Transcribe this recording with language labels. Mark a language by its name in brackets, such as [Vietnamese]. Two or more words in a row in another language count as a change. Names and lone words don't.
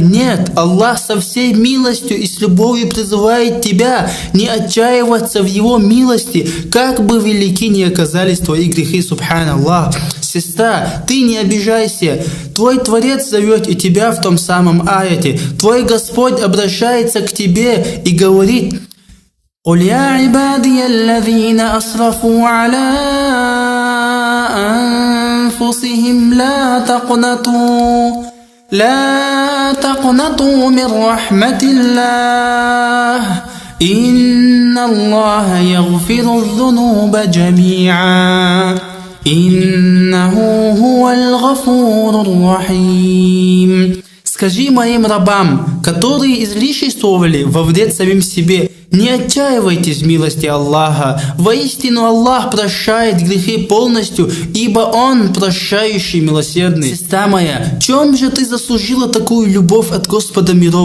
[Russian] Нет, Аллах со всей милостью и с любовью призывает тебя не отчаиваться в Его милости, как бы велики ни оказались твои грехи, субханаллах. Сестра, ты не обижайся. Твой Творец зовет и тебя в том самом аяте. Твой Господь обращается к тебе и говорит: [Arabic] قل يا عبادي الذين أسرفوا على أنفسهم لا تقنطوا من رحمة الله إن الله يغفر الذنوب جميعا إنه هو الغفور الرحيم. [Russian] Скажи моим рабам, которые излишествовали во вред самим себе, не отчаивайтесь в милости Аллаха. Воистину Аллах прощает грехи полностью, ибо Он прощающий, милосердный. Сестра моя, чем же ты заслужила такую любовь от Господа миров?